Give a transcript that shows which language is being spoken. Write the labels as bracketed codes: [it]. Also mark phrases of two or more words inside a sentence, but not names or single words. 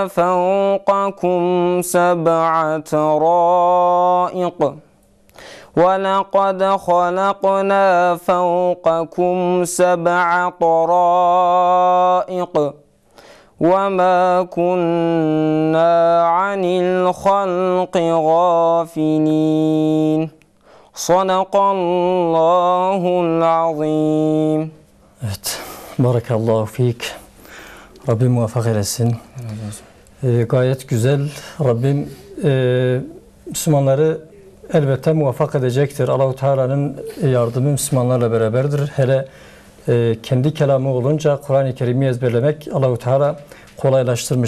[ar] فوقكم 7 طرائق ولقد خلقنا فوقكم 7 طرائق وما كنا عن الخلق غافلين صدق الله العظيم. [tr] Evet, [ar] بارك الله فيك. [tr] Rabbim muvaffak eylesin. Gayet güzel. Rabbim Müslümanları elbette muvaffak edecektir. Allah-u Teala'nın yardımı Müslümanlarla beraberdir. Hele kendi kelamı olunca Kur'an-ı Kerim'i ezberlemek Allah-u Teala kolaylaştırmış.